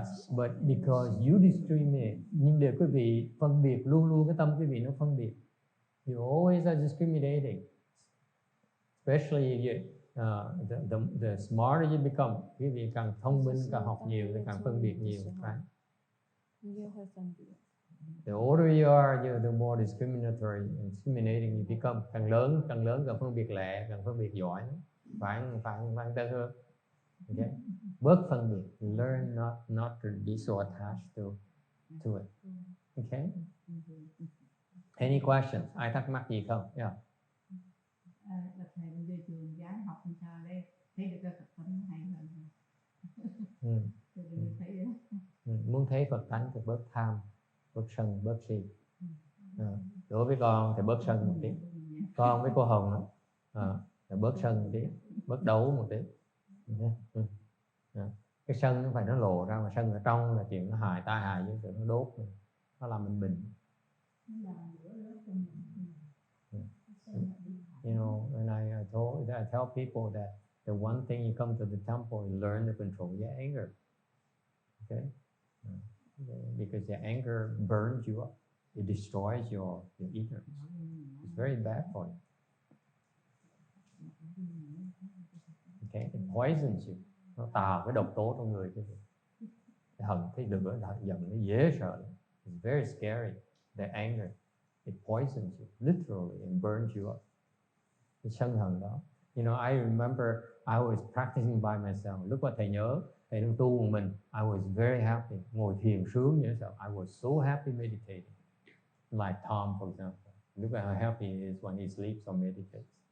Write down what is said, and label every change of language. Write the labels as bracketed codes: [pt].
[en] But because you discriminate, [vi] nhưng để quý vị phân biệt, luôn cái tâm quý vị nó phân biệt. [en] You always are discriminating. Especially the smarter you become, [vi] quý vị càng thông minh, càng học nhiều thì càng phân biệt nhiều. [en] Right? The older you are, the more discriminating you become. [vi] Càng lớn càng phân biệt lẹ, càng phân biệt giỏi. Phải tên hơn. Okay? Bớt phân biệt. [en] Learn not to be so attached to it. [vi] Okay? [en] Any questions? [vi] Ai thắc mắc gì không? Yeah. Là thầy bây giờ trường giáo học làm sao đây? Thấy được cái Phật tánh hay hơn. Muốn thấy Phật tánh thì bớt tham, bớt sân, bớt si. Đối với con thì bớt sân một tí. Con với cô Hồng là bớt sân một tí, bớt đấu một tí. Cái sân nó phải nó lộ ra, mà sân ở trong là chuyện nó hại tai hại với sự nó đốt mình. Nó làm mình bệnh. [en] You know, when I tell people that the one thing you come to the temple, you learn to control your anger. Okay? Because your anger burns you up. It destroys your ignorance. It's very bad for you. Okay? It poisons you. [vi] Nó tạo cái độc tố trong người. Hận thấy được giận nó dễ sợ. [en] It's very scary. The anger, it poisons you literally and burns you up. [vi] Cái sân hận đó. [en] You know, I remember I was practicing by myself. [vi] Lúc mà thầy nhớ, thầy đang tu một mình, [en] I was very happy. [vi] Ngồi thiền sướng như thế. [en] I was so happy meditating. Like Tom, for example. Look at how happy he is when he sleeps or meditates.